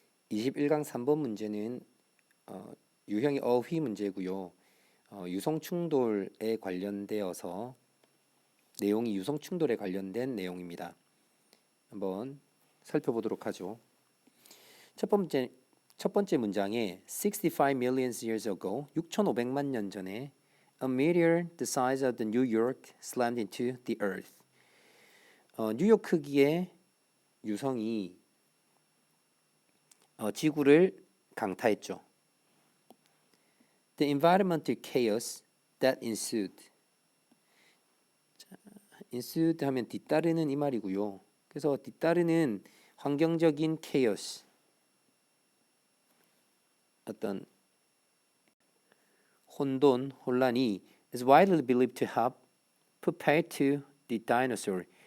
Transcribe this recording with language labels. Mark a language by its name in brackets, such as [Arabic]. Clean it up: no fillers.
[Korean] 21강 3번 문제는 유형의 어휘 문제고요. 유성 충돌에 관련되어서 내용이 유성 충돌에 관련된 내용입니다. 한번 살펴보도록 하죠. 첫 번째 문장에 [English] 65 million years ago, [Korean] 6,500만 년 전에 [English] a meteor the size of the New York slammed into the earth. [Korean] 뉴욕 크기의 유성이 지구를 강타했죠. [English] The environmental chaos that ensued. [Korean] ensued 하면 뒤따르는 이 말이고요. 그래서 뒤따르는 환경적인 [English] chaos, [Korean] 어떤 혼돈, 혼란이 [English] is widely believed to have prepared to the dinosaur.